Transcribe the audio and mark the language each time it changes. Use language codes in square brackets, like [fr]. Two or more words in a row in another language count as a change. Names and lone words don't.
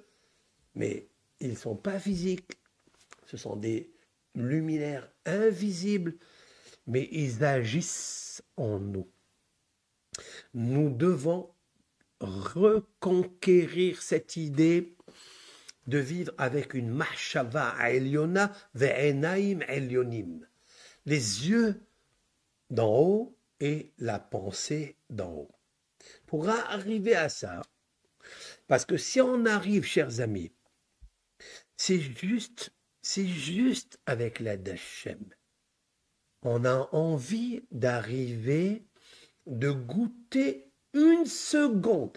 [fr] Mais ils ne sont pas physiques. Ce sont des luminaires invisibles, mais ils agissent en nous. Nous devons reconquérir cette idée de vivre avec une [he] מחשבה עליונה ועיניים עליונים, [fr] les yeux d'en haut et la pensée d'en haut. Pour arriver à ça, parce que si on arrive, chers amis, c'est juste avec l'aide d'Hachem. On a envie d'arriver, de goûter une seconde.